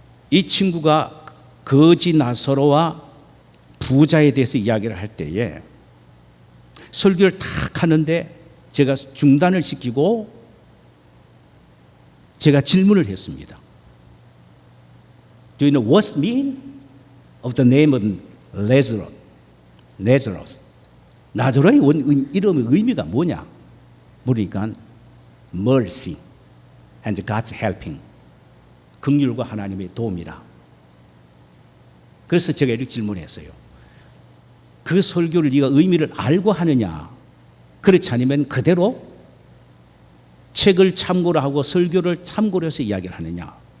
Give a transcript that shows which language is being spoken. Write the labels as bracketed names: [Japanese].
[Korean] 이 친구가 거지 나사로와 부자에 대해서 이야기를 할 때에 설교를 탁 하는데 제가 중단을 시키고 제가 질문을 했습니다. [English] Do you know what's mean of the name of Lazarus? [Korean] 나사로의 이름의 의미가 뭐냐? 물으니까 [English] mercy and God's helping. [Korean] 긍휼과 하나님의 도움이라. 그래서 제가 이렇게 질문했어요. 그 설교를 네가 의미를 알고 하느냐? 그렇지 않으면 그대로 책을 참고로 하고 설교를 참고로 해서 이야기를 하느냐?